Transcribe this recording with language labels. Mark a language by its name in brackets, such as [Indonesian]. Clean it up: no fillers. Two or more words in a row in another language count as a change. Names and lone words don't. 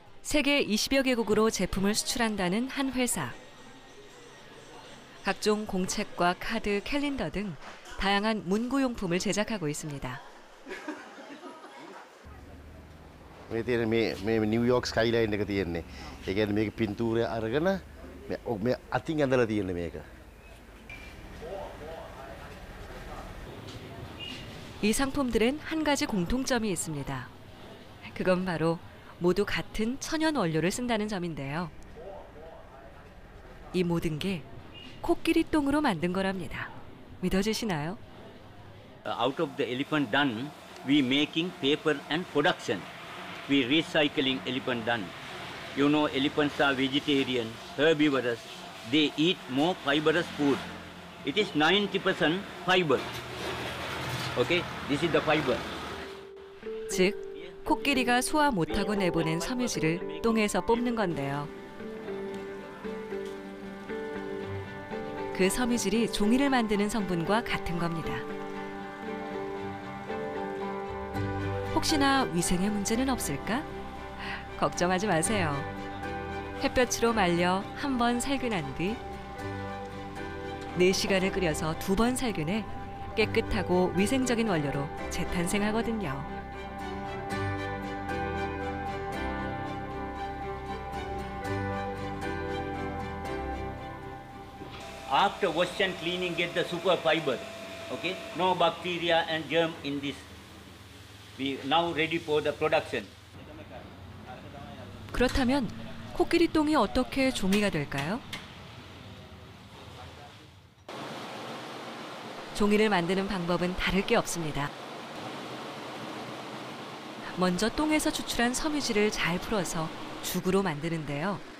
[Korean] 세계 20여 개국으로 제품을 수출한다는 한 회사. 각종 공책과 카드, 캘린더 등 다양한 문구용품을 제작하고 있습니다. [Sinhala] මේ තියෙන මේ නිව්යෝක් ස්කයිලයින් එක තියෙන්නේ. ඒ කියන්නේ මේක පින්තූරය අරගෙන මේ අතින් ඇඳලා තියෙන්නේ මේක. [Korean] 이 상품들엔 한 가지 공통점이 있습니다. 그건 바로 모두 같은 천연 원료를 쓴다는 점인데요. 이 모든 게 코끼리 똥으로 만든 거랍니다. 믿어지시나요? [English] Out of the elephant dung, we making paper and production. We recycling elephant dung. You know, elephants are vegetarian, herbivorous. They eat more fibrous food. It is 90% fiber. Okay, this is the fiber. [Korean] 즉, 코끼리가 소화 못하고 내보낸 섬유질을 똥에서 뽑는 건데요. 그 섬유질이 종이를 만드는 성분과 같은 겁니다. 혹시나 위생에 문제는 없을까? 걱정하지 마세요. 햇볕으로 말려 한 번 살균한 뒤 4시간을 끓여서 2번 살균해 깨끗하고 위생적인 원료로 재탄생하거든요. [English] After wash and cleaning, get the super fiber. Okay, no bacteria and germ in this. We now ready for the production. [Korean] 그렇다면 코끼리 똥이 어떻게 종이가 될까요? 종이를 만드는 방법은 다를 게 없습니다. 먼저 똥에서 추출한 섬유질을 잘 풀어서 죽으로 만드는데요.